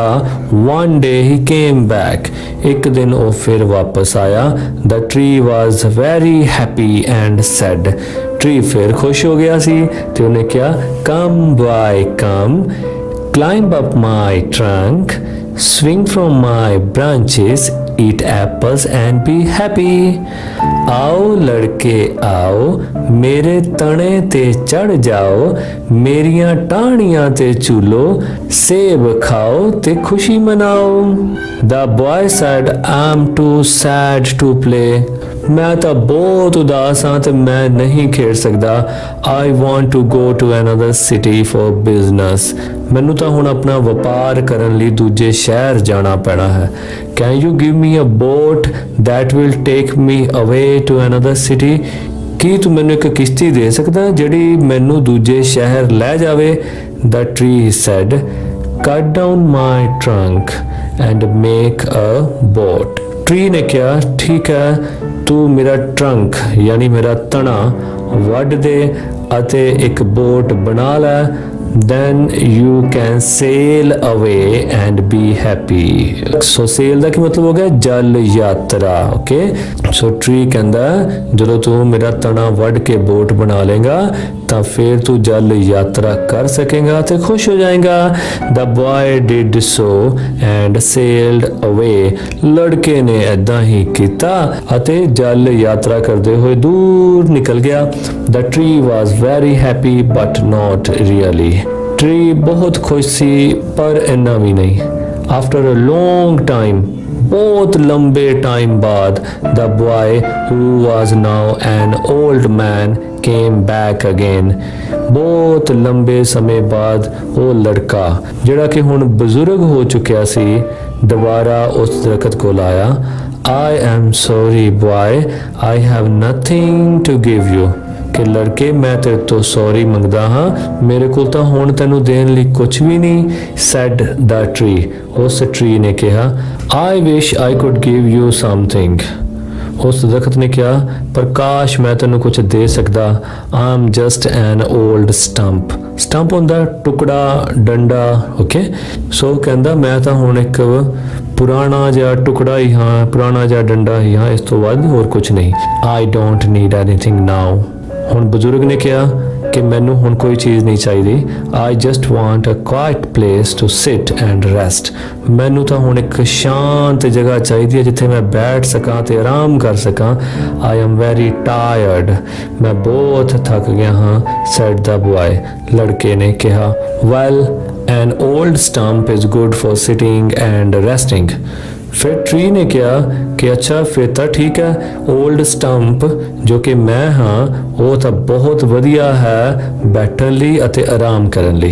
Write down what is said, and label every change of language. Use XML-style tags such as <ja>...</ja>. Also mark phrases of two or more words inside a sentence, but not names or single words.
<en>One day he came back।</en> <pa>ਇੱਕ ਦਿਨ ਉਹ ਫਿਰ ਵਾਪਸ ਆਇਆ।</pa> <en>The tree was very happy and said।</en> <pa>ਟਰੀ ਫਿਰ ਖੁਸ਼ ਹੋ ਗਿਆ ਸੀ ਤੇ ਉਹਨੇ ਕਿਹਾ,</pa> <en>Come boy come, climb up my trunk, swing from my branches, eat apples and be happy।</en> <pa>ਆਓ ਲੜਕੇ ਆਓ, ਮੇਰੇ ਤਣੇ ਤੇ ਚੜ੍ਹ ਜਾਓ, ਮੇਰੀਆਂ ਟਾਹਣੀਆਂ ਤੇ ਝੂਲੋ, ਸੇਬ ਖਾਓ ਤੇ ਖੁਸ਼ੀ ਮਨਾਓ।</pa> <en>The boy said, I'm too sad to play।</en> <pa>ਮੈਂ ਤਾਂ ਬਹੁਤ ਉਦਾਸ ਹਾਂ ਤੇ ਮੈਂ ਨਹੀਂ ਖੇਡ ਸਕਦਾ।</pa> <en>I want to go to another city for business।</en> <pa>ਮੈਨੂੰ ਤਾਂ ਹੁਣ ਆਪਣਾ ਵਪਾਰ ਕਰਨ ਲਈ ਦੂਜੇ ਸ਼ਹਿਰ ਜਾਣਾ ਪੈਣਾ ਹੈ।</pa> <en>Can you give me a boat that will take me away to another city?</en> <pa>ਕੀ ਤੂੰ ਮੈਨੂੰ ਇੱਕ ਕਿਸ਼ਤੀ ਦੇ ਸਕਦਾ ਜਿਹੜੀ ਮੈਨੂੰ ਦੂਜੇ ਸ਼ਹਿਰ ਲੈ ਜਾਵੇ?</pa> <en>The tree said, Cut down my trunk and make a boat।</en> <pa>ਟਰੀ ਨੇ ਕਿਹਾ, ਠੀਕ ਹੈ, ਤੂੰ ਮੇਰਾ ਟਰੰਕ ਯਾਨੀ ਮੇਰਾ ਤਣਾ ਵੱਢ ਦੇ ਅਤੇ ਇੱਕ ਬੋਟ ਬਣਾ ਲੈ।</pa> <en>then you can sail away and be happy। so sail</en> <pa>ਦਾ ਕੀ ਮਤਲਬ ਹੋ ਗਿਆ? ਜਲ ਯਾਤਰਾ। ਓਕੇ, ਸੋ ਟਰੀ ਕਹਿੰਦਾ ਜਦੋਂ ਤੂੰ ਮੇਰਾ ਤਣਾ ਵੱਢ ਕੇ ਬੋਟ ਬਣਾ ਲੇਗਾ ਤਾਂ ਫਿਰ ਤੂੰ ਜਲ ਯਾਤਰਾ ਕਰ ਸਕੇਗਾ ਤੇ ਖੁਸ਼ ਹੋ ਜਾਏਗਾ।</pa> <en>the boy did so and sailed away।</en> <pa>ਲੜਕੇ ਨੇ ਏਦਾਂ ਹੀ ਕੀਤਾ ਅਤੇ ਜਲ ਯਾਤਰਾ ਕਰਦੇ ਹੋਏ ਦੂਰ ਨਿਕਲ ਗਿਆ।</pa> <en>the tree was very happy but not really।</en> <pa>ਟਰੀ ਬਹੁਤ ਖੁਸ਼ ਸੀ ਪਰ ਇੰਨਾ ਵੀ ਨਹੀਂ।</pa> <en>after a long time,</en> <pa>ਬਹੁਤ ਲੰਬੇ ਟਾਈਮ ਬਾਅਦ,</pa> <en>the boy who was now an old man came back again।</en> <pa>ਬਹੁਤ ਲੰਬੇ ਸਮੇਂ ਬਾਅਦ ਉਹ ਲੜਕਾ ਜਿਹੜਾ ਕਿ ਹੁਣ ਬਜ਼ੁਰਗ ਹੋ ਚੁੱਕਿਆ ਸੀ ਦੁਬਾਰਾ ਉਸ ਦਰਖਤ ਕੋਲ ਆਇਆ।</pa> <en>I am sorry boy, I have nothing to give you।</en> <pa>ਕਿ ਲੜਕੇ ਮੈਂ ਤੇਰੇ ਤੋਂ ਸੌਰੀ ਮੰਗਦਾ ਹਾਂ, ਮੇਰੇ ਕੋਲ ਤਾਂ ਹੁਣ ਤੈਨੂੰ ਦੇਣ ਲਈ ਕੁਝ ਵੀ ਨਹੀਂ।</pa> <en>said the tree।</en> <pa>ਉਸ ਟਰੀ ਨੇ ਕਿਹਾ,</pa> <en>I wish I could give you something।</en> <pa>ਉਸ ਦਰਖਤ ਨੇ ਕਿਹਾ, ਪਰ ਕਾਸ਼ ਮੈਂ ਤੈਨੂੰ ਕੁਝ ਦੇ ਸਕਦਾ।</pa> <en>I'm just an old stump।</en> <pa>ਸਟੰਪ ਹੁੰਦਾ ਟੁਕੜਾ, ਡੰਡਾ। ਓਕੇ, ਸੋ ਕਹਿੰਦਾ ਮੈਂ ਤਾਂ ਹੁਣ ਇੱਕ ਪੁਰਾਣਾ ਜਿਹਾ ਟੁਕੜਾ ਹੀ ਹਾਂ, ਪੁਰਾਣਾ ਜਿਹਾ ਡੰਡਾ ਹੀ ਹਾਂ, ਇਸ ਤੋਂ ਵੱਧ ਹੋਰ ਕੁਝ ਨਹੀਂ।</pa> <en>I don't need anything now।</en> <pa>ਹੁਣ ਬਜ਼ੁਰਗ ਨੇ ਕਿਹਾ ਕਿ ਮੈਨੂੰ ਹੁਣ ਕੋਈ ਚੀਜ਼ ਨਹੀਂ ਚਾਹੀਦੀ।</pa> <en>I just want a quiet place to sit and rest।</en> <pa>ਮੈਨੂੰ ਤਾਂ ਹੁਣ ਇੱਕ ਸ਼ਾਂਤ ਜਗ੍ਹਾ ਚਾਹੀਦੀ ਹੈ ਜਿੱਥੇ ਮੈਂ ਬੈਠ ਸਕਾਂ ਤੇ ਆਰਾਮ ਕਰ ਸਕਾਂ।</pa> <en>I am very tired।</en> <pa>ਮੈਂ ਬਹੁਤ ਥੱਕ ਗਿਆ ਹਾਂ।</pa> <en>said the boy।</en> <pa>ਲੜਕੇ ਨੇ ਕਿਹਾ,</pa> <en>well, an old stump is good for sitting and resting।</en> <hi>फिर ट्री ने कहा कि अच्छा फिर तो ठीक है,</hi> <en>old stump</en> <pa>ਜੋ ਕਿ ਮੈਂ ਹਾਂ ਉਹ ਤਾਂ ਬਹੁਤ ਵਧੀਆ ਹੈ ਬੈਠਣ ਲਈ ਅਤੇ ਆਰਾਮ ਕਰਨ ਲਈ।</pa>